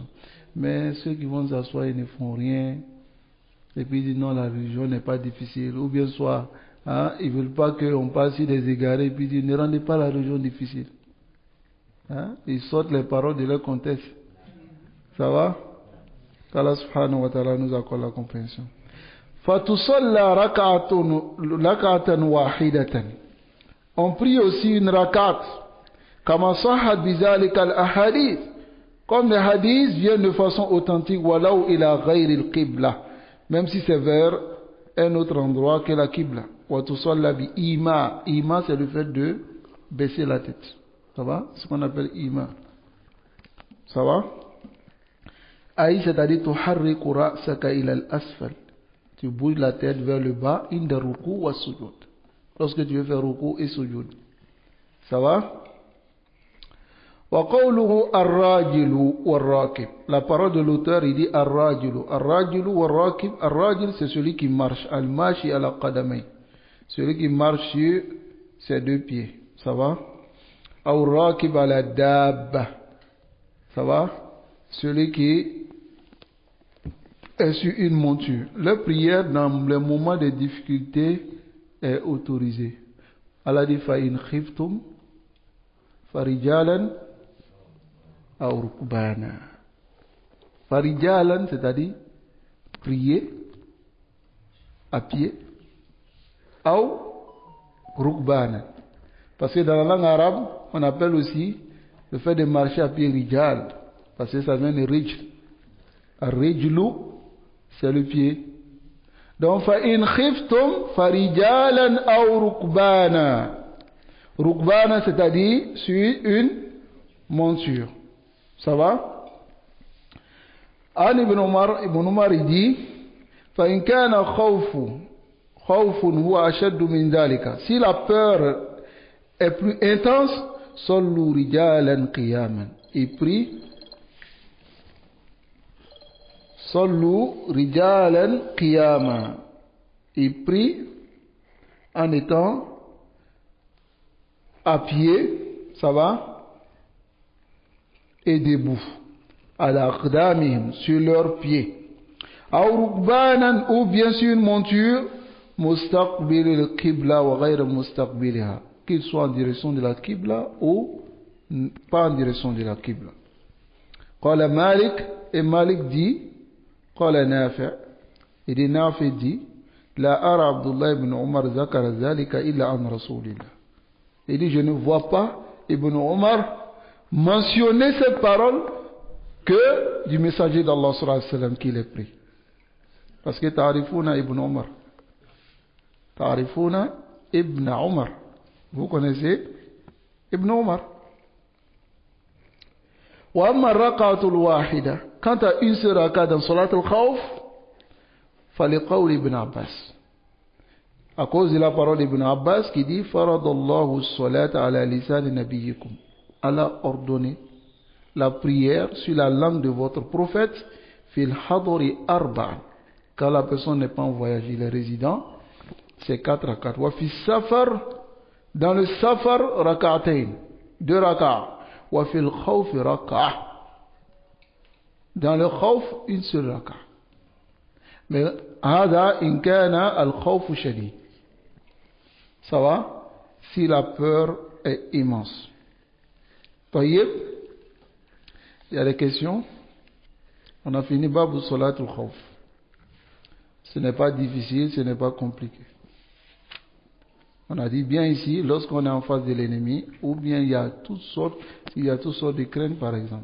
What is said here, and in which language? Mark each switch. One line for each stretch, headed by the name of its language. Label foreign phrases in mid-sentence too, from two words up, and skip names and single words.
French: Mais ceux qui vont s'asseoir, ils ne font rien. Et puis ils disent non, la religion n'est pas difficile. Ou bien soit, hein, ils ne veulent pas qu'on passe sur des égarés. Et puis ils disent ne rendez pas la religion difficile. Hein? Ils sortent les paroles de leur contexte. Ça va? qu'Allah
Arabic: سبحانه وتعالى
French: nous accorde la compréhension.
Arabic: فتصلى ركعة واحدة.
French: On prie aussi une rakat.
Arabic: كما صحت بذلك الأحاديث.
French: Comme les hadiths viennent de façon authentique,
Arabic: ولو إلى غير القبلة.
French: Même si c'est vers un autre endroit que la qibla.
Arabic: وتصلى بإيماء.
French: Ima, c'est le fait de baisser la tête. Ça va? C'est ce qu'on appelle ima. Ça va? Aïe, c'est-à-dire
Arabic: تحرك رأسك إلى الأسفل.
French: Tu bouges la tête vers le bas,
Arabic: عند ركوع وسجود.
French: Lorsque tu veux faire ruku et sujud. Ça va?
Arabic: وقوله الراجل والراكب.
French: La parole de l'auteur, il dit
Arabic: الراجل. الراجل والراكب.
French: Ar-rajil, c'est celui qui marche.
Arabic: الماشي على قدمي.
French: Celui qui marche sur ses deux pieds. Ça va?
Arabic: الراكب على دابة.
French: Ça va? Celui qui est sur une monture. La prière dans les moments de difficulté est autorisée. Allah dit
Arabic: فإن خفتم فرجالا أو ركبانا.
French: Farijalan, c'est-à-dire prier à pied, ou rukbana. Parce que dans la langue arabe, on appelle aussi le fait de marcher à pied rijal, parce que ça vient de rijl. Rijlu, c'est le pied. Donc,
Arabic: فإن خفتم فرجالا أو ركبانا.
French: Rukbana, c'est-à-dire sur une monture. Ça va? Ibn Umar il dit,
Arabic: فإن كان خوف هو أشد من ذلك.
French: Si la peur est plus intense,
Arabic: صلوا رجالا قياما.
French: Il prie.
Arabic: صلوا رجالا قياما.
French: Il prie en étant à pied, ça va, et debout,
Arabic: على أقدامهم,
French: sur leurs pieds.
Arabic: أو ركبانا,
French: ou bien sur une monture,
Arabic: مستقبل القبلة وغير مستقبليها,
French: qu'il soit en direction de la qibla ou pas en direction de la qibla.
Arabic: قال مالك,
French: et Malik dit,
Arabic: قال نافع',
French: et dit Nafi' dit,
Arabic: لا أرى عبد الله بن عمر ذكر ذلك إلا عن رسول الله.
French: Il dit, je ne vois pas Ibn Omar mentionner cette parole que du messager d'Allah
Arabic: صلى الله عليه وسلم
French: qui l'a pris. Parce que ta'rifuna Ibn Omar.
Arabic: تعرفون ابن عمر.
French: Vous connaissez Ibn Omar.
Arabic: وأما الركعة الواحدة.
French: Quant à une seule raqat dans
Arabic: صلاة الخوف, فلقول
French: Ibn Abbas. À cause de la parole d'Ibn Abbas qui dit
Arabic: فرض الله الصلاة على لسان نبيكم.
French: Allah a ordonné la prière sur la langue de votre prophète
Arabic: في الحضر أربعا.
French: Quand la personne n'est pas en voyage, il est résident, c'est 4 rak'at.
Arabic: وفي السفر,
French: dans le safar rak'atayn, 2 rak'at.
Arabic: وفي الخوف ركعة.
French: Dans le khawf, une seule rak'at.
Arabic: Mais هذا إن كان الخوف شديد.
French: Ça va? Si la peur est immense. Taïeb, il y a des questions. On a fini Babu Salatul Khawf. Ce n'est pas difficile, ce n'est pas compliqué. On a dit bien ici, lorsqu'on est en face de l'ennemi, ou bien il y a toutes sortes de craintes par exemple.